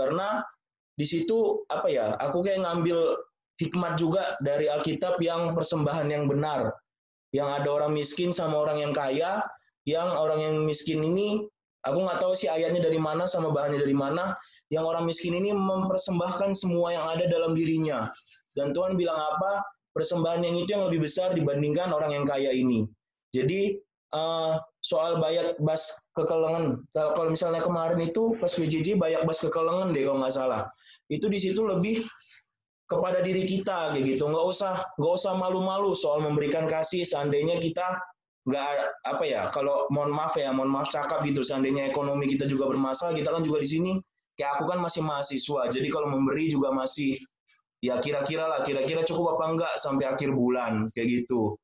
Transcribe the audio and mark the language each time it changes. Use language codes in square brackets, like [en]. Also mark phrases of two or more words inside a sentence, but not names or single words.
[id] Karena di situ aku kayak ngambil hikmat juga dari Alkitab yang persembahan yang benar, yang ada orang miskin sama orang yang kaya, yang orang yang miskin ini aku nggak tahu sih ayatnya dari mana sama bahannya dari mana, yang orang miskin ini mempersembahkan semua yang ada dalam dirinya. Dan Tuhan bilang apa? Persembahan yang itu yang lebih besar dibandingkan orang yang kaya ini. Jadi soal [btx] bayak bas kekelengan, [id] kalau misalnya kemarin itu pas PJJ [btx] bayak bas kekelengan [id] deh kalau nggak salah. Itu di situ lebih kepada diri kita kayak gitu. Nggak usah malu-malu soal memberikan kasih. Seandainya kita nggak kalau mohon maaf cakap gitu, seandainya ekonomi kita juga bermasalah, kita kan juga di sini kayak aku kan masih mahasiswa, jadi kalau memberi juga masih ya kira-kira cukup apa enggak sampai akhir bulan kayak gitu.